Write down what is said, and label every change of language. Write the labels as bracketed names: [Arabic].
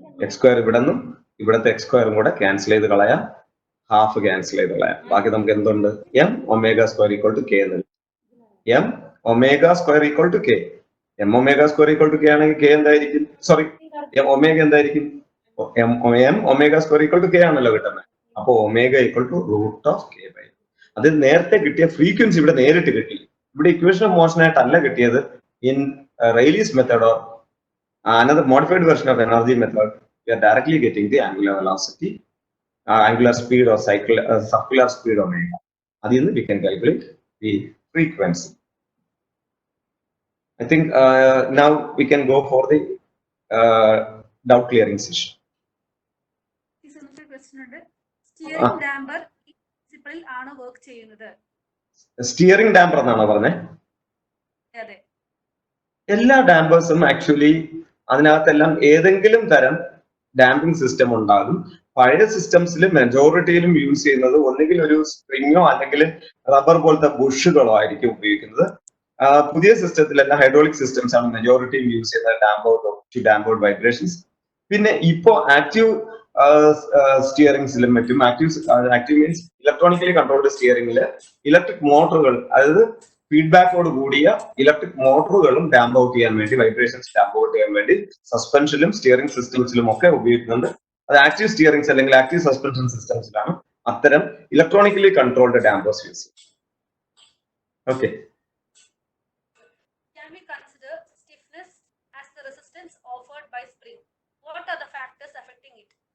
[Malayalam] x² ഇവിടെ നിന്നും ഇവിടത്തെ x² കൂടെ ക്യാൻസൽ ചെയ്ത് കളയാം, ഹാഫ് ക്യാൻസൽ ചെയ്ത് കളയാം. ബാക്കി നമുക്ക് എന്തുണ്ട്? [English] m omega² equal to k എന്ന്. m omega² equal to k. m omega² equal to k [Malayalam] ആണെങ്കിൽ k എന്തായിരിക്കും? സോറി, m ഒമേഗ എന്തായിരിക്കും? m omega² equal to k ആണല്ലോ കിട്ടുന്നത്. അപ്പൊ ഒമേഗ ഈക്വൽ ടു √k/. അത് നേരത്തെ കിട്ടിയ ഫ്രീക്വൻസി ഇവിടെ നേരിട്ട് കിട്ടി. ഇവിടെ ഇക്വേഷൻ ഓഫ് മോഷൻ ആയിട്ടല്ല കിട്ടിയത്. [English] ഇൻ Rayleigh's method or another modified version of energy method, we are directly getting the angular velocity, angular speed or circular speed omega. Adil we can calculate the frequency. I think now we can go for the doubt clearing session. This is another question. Steering damper principle [Malayalam] ആണ് work ചെയ്യുന്നത്. Steering damper എന്നാണോ പറഞ്ഞേ? അതെ. എല്ലാ ഡാമ്പേഴ്സും actually അതിനകത്തെല്ലാം ഏതെങ്കിലും തരം damping system ഉണ്ടാകും. പഴയ സിസ്റ്റംസിൽ മെജോറിറ്റിയിലും യൂസ് ചെയ്യുന്നത് ഒന്നുകിൽ ഒരു സ്പ്രിങ്ങോ അല്ലെങ്കിൽ റബ്ബർ പോലത്തെ ബുഷുകളോ ആയിരിക്കും ഉപയോഗിക്കുന്നത്. പുതിയ സിസ്റ്റത്തിലെല്ലാം ഹൈഡ്രോളിക് സിസ്റ്റംസ് ആണ് മെജോറിറ്റിയും യൂസ് ചെയ്യുന്നത് ഡാമ്പേർഡ് വൈബ്രേഷൻസ്. പിന്നെ ഇപ്പോ ആക്റ്റീവ് സ്റ്റിയറിംഗ്സിലും മറ്റും active means electronically controlled സ്റ്റിയറിംഗില് electric മോട്ടറുകൾ, അതായത് ഫീഡ്ബാക്കോട് കൂടിയ ഇലക്ട്രിക് മോട്ടറുകളും ഡാമ്പ് ഔട്ട് ചെയ്യാൻ വേണ്ടി, വൈബ്രേഷൻസ് ഡാമ്പ് ഔട്ട് ചെയ്യാൻ വേണ്ടി സസ്പെൻഷനിലും സ്റ്റിയറിംഗ് സിസ്റ്റംസിലും ഒക്കെ ഉപയോഗിക്കുന്നുണ്ട്. അത് ആക്റ്റീവ് സ്റ്റിയറിംഗ്സ് അല്ലെങ്കിൽ ആക്റ്റീവ് സസ്പെൻഷൻ സിസ്റ്റംസിലാണ് അത്തരം ഇലക്ട്രോണിക്കലി കൺട്രോൾഡ് ഡാമ്പേഴ്സ് യൂസ് ചെയ്യുന്നത്. Okay. [English] Can we consider stiffness as the resistance offered by spring? What are the factors affecting it?